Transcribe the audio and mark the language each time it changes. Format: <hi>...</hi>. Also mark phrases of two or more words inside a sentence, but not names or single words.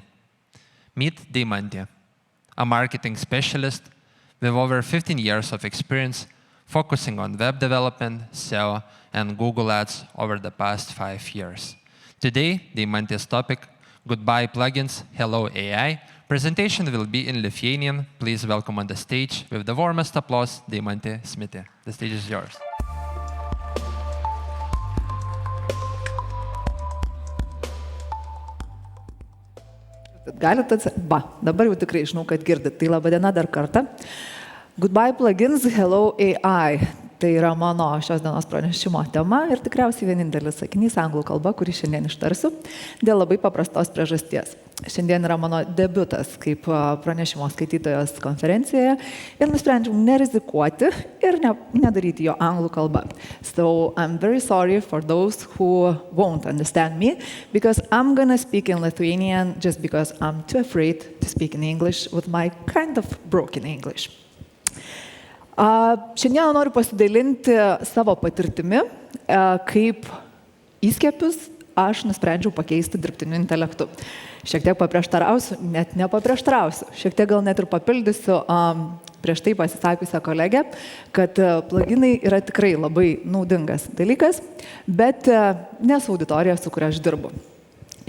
<en>Meet Deimante, a marketing specialist with over 15 years of experience focusing on web development, SEO, and Google Ads over the past 5 years. Today, Deimante's topic, Goodbye Plugins, Hello AI, presentation will be in Lithuanian. Please welcome on the stage, with the warmest applause, Deimante Smite. The stage is yours.</en> <lt>Galite dabar jau tikrai žinau, kad girdit. Tai laba diena dar kartą.</lt> <en>Goodbye plugins, hello AI.</en> <lt>Tai yra mano šios dienos pranešimo tema ir tikriausiai vienintelis sakinys anglų kalba, kurį šiandien ištarsiu, dėl labai paprastos priežasties. Šiandien yra mano debiutas kaip pranešimo skaitytojos konferencijoje ir nusprendžiau nerizikuoti ir nedaryti jo anglų kalba.</lt> <en>So I'm very sorry for those who won't understand me, because I'm gonna speak in Lithuanian just because I'm too afraid to speak in English with my kind of broken English.</en> <lt>Šiandien noriu pasidalinti savo patirtimi, kaip įskiepius aš nusprendžiau pakeisti dirbtiniu intelektu. Šiek tiek paprieštarausiu, net nepaprieštarausiu. Šiek tiek gal net ir papildysiu prieš tai pasisakiusią kolegę, kad pluginai yra tikrai labai naudingas dalykas, bet ne su auditorija, su kuria aš dirbu.</lt>